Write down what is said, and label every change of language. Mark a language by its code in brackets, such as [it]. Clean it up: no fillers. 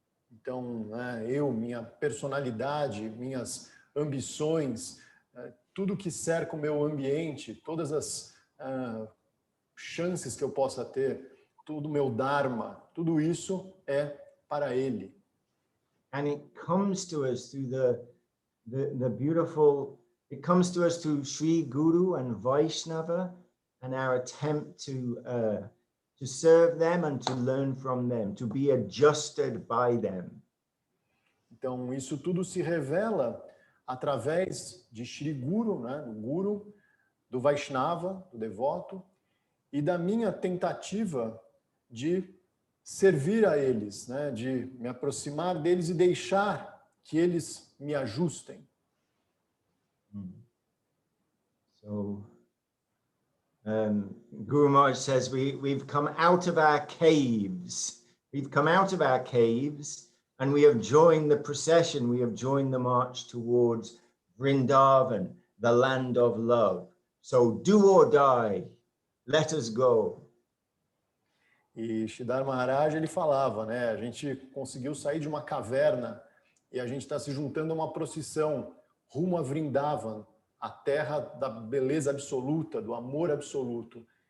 [pt] Então, minha personalidade, minhas ambições, tudo que cerca o meu ambiente, todas as chances que eu possa ter, todo o meu dharma, tudo isso é para ele. [en] And it comes to us through the beautiful, it comes to us through Sri Guru and Vaishnava and our attempt to serve them and to learn from them, to be adjusted by them. [pt] Então, isso tudo se revela através de Shri Guru, né, do Guru, do Vaishnava, do devoto, e da minha tentativa de servir a eles, né, de me aproximar deles e deixar que eles me ajustem. [en] So, Guru Maharaj says we've come out of our caves. We've come out of our caves and we have joined the procession. We have joined the march towards Vrindavan, the land of love. So do or die, let us go. [pt] E Siddhar Maharaj, ele falava, né, a gente conseguiu sair de uma caverna e a gente está se juntando a uma procissão rumo a Vrindavan, a terra da beleza absoluta, do amor absoluto.